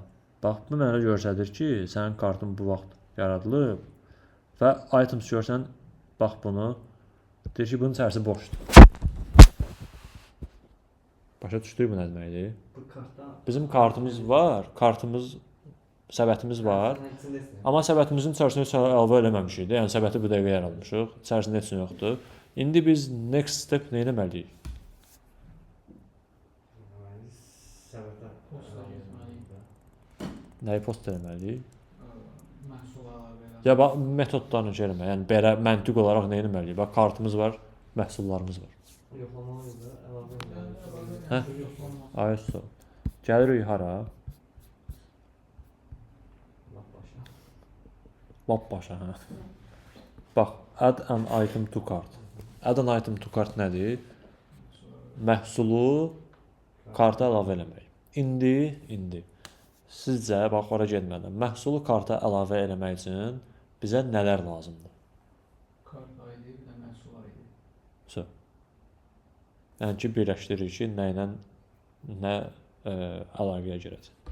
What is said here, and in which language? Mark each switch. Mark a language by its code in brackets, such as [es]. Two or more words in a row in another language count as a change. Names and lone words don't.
[az] Bax, bu mənə göstərir ki, sənin kartın bu vaxt yaradılıb və items görsən, bax bunu, deyir ki, bunun içərisi boşdur. Başa düşdük bu nə deməkdir? Bu kartda Bizim kartımız var, səbətimiz var. Amma səbətimizin içərisinə heç əlavə eləməmişik də, yəni səbəti bu dəqiqə yaratmışıq, içərisində heç nə yoxdur. İndi biz [en] next step [az] nə etməliyik? Səbətə Posta getməliyik. Nəyi post eləməliyik? Məhsul əlavə elə. Ya bax metodlarını gəlmə. Yəni belə məntiq olaraq nə etməliyik? Bax kartımız var, məhsullarımız var. yoxlamalıyıq da, əlavə etməliyik. Hə? Ayso. Gəlirik hara? Lap başa. Lap başa, hə. Bax, [en] add an item to cart. Add an item to cart nədir? [az] Məhsulu karta əlavə eləmək. İndi sizcə bax ora getmədən məhsulu karta əlavə eləmək üçün bizə nələr lazımdır? Kart ID bir də məhsul ID. So. Yəni ki, birləşdiririk ki, nə ilə nə əlaqəyə girəcək.